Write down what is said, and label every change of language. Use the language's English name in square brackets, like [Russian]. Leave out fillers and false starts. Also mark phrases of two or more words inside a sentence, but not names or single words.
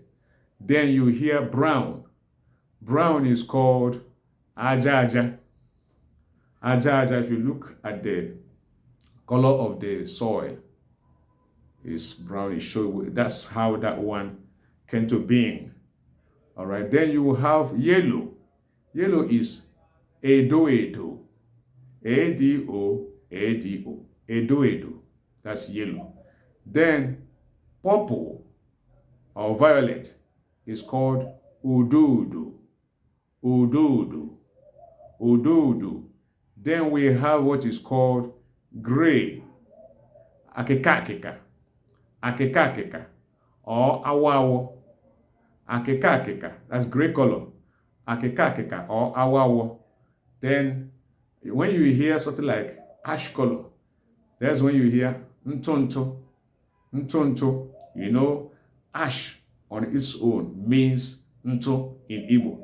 [English] Then you hear brown. Brown is called [Igbo] aja aja. Aja aja, [English] if you look at the color of the soil, is brownish. So that's how that one came to being. All right. Then you have yellow. Yellow is [Igbo] edo edo. A-D-O, A-D-O. Edo edo. [English] That's yellow. Then purple or violet is called ududu. [Igbo] Ududu. Ududu. [English] Then we have what is called gray. [Igbo] Akeka akeka. Akeka akeka. Or awawo. Akeka akeka. [English] That's gray color. [Igbo] Akeka akeka or awawo. [English] Then when you hear something like ash color, that's when you hear ntonto. [Igbo] Ntonto. [English] You know, ash on its own means nto in Igbo.